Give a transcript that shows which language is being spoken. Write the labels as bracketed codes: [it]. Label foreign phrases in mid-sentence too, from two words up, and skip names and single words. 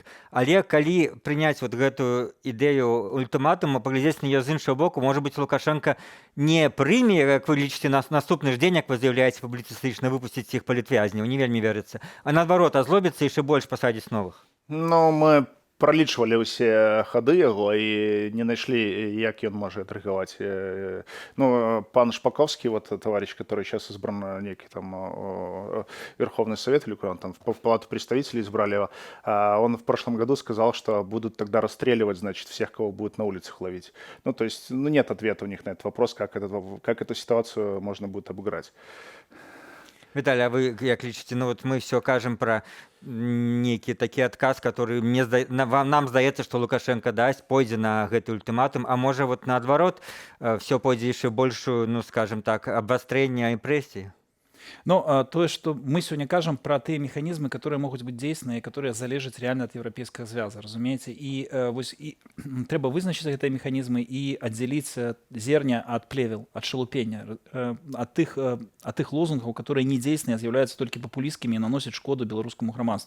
[be] Але калі прыняць вот гэтую ідэю ультыматума, паглядзець на яе з іншага боку, можа быць, Лукашенко не прыме, як вы лічыце, наступны ж дзень, як вы заяўляеце публіцыстычна выпусціць іх палітвязняў, не вельмі верыцца, а наадварот, азлобіцца і яшчэ больш пасадзіць новых. Ну, мы пролічвалі ўсе хады яго і не знайшлі, як ён можа адрэагаваць. Ну, пан Шпаковскі, [ru] вот товарищ, который сейчас избран некий там Верховный Совет, или он там в Палату представителей избрали его, он в прошлом году сказал, что будут тогда расстреливать, значит, всех, кого будут на улицах ловить. Ну, то есть, ну, нет ответа у них на этот вопрос, как эту ситуацию можно будет обыграть. [be] Виталий, а вы як лічыце, ну вот мы все кажам пра нейкі такі адказ, который нам здаецца, што Лукашенко дасць, пойдзе на гэты ультыматум, а можа вот наадварот все пойдзе яшчэ большую, ну скажем так, абвастрэнне рэпрэсій? [ru] Но то, что мы сегодня кажем про те механизмы, которые могут быть действенные, которые залежат реально от европейского звяза, разумеется. И [be] треба вызначить [ru] эти механизмы и отделить зерня от плевел, от шелупения, от их лозунгов, которые не действенные, а являются только популистскими и наносят шкоду белорусскому громадству.